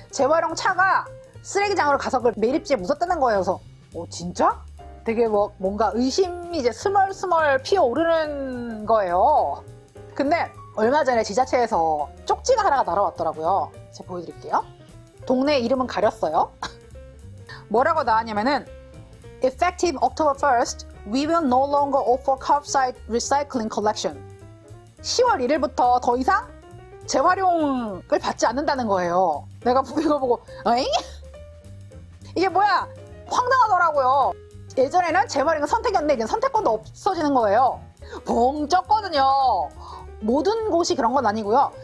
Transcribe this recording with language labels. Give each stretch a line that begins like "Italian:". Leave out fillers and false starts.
Korean: 재활용 차가 쓰레기장으로 가서 그걸 매립지에 묻었다는 거예요. 그래서 진짜? 되게 뭔가 의심이 이제 스멀스멀 피어오르는 거예요. 근데 얼마 전에 지자체에서 쪽지가 하나가 날아왔더라고요. 제가 보여드릴게요. 동네 이름은 가렸어요. 뭐라고 나왔냐면은
English: Effective October 1st, we will no longer offer curbside recycling collection.
Korean: 10월 1일부터 더 이상 재활용을 받지 않는다는 거예요. 내가 이거 보고 어잉? 이게 뭐야? 황당하더라고요. 예전에는 재활용은 선택이었는데 이제 선택권도 없어지는 거예요. 벙 쪘거든요. 모든 곳이 그런 건 아니고요.